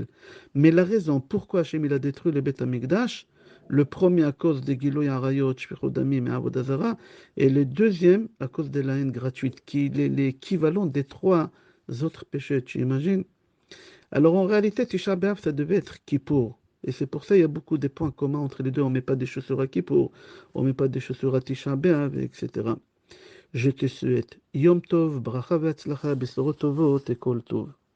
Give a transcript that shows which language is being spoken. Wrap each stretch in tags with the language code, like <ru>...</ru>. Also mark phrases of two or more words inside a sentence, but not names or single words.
<fr>Mais la raison pourquoi Hachem il a détruit le</fr> <he>בית המקדש,</he> <fr>le premier à cause des</fr> <he>גילוי עריות, שפיכות דמים</he> <fr>et</fr> <he>עבודה זרה,</he> <fr>et le deuxième à cause de la haine gratuite, qui est l'équivalent des trois autres péchés, tu imagines? Alors en réalité, Tisha B'Av, ça devait être Kippour. Et c'est pour ça qu'il y a beaucoup de points communs entre les deux. On ne met pas des chaussures à Kippour, on ne met pas des chaussures à Tisha B'Av, etc. Je te souhaite</fr> <he>יום טוב, ברכה והצלחה, בשורות טובות</he> <fr>et</fr> <he>כל טוב.</he>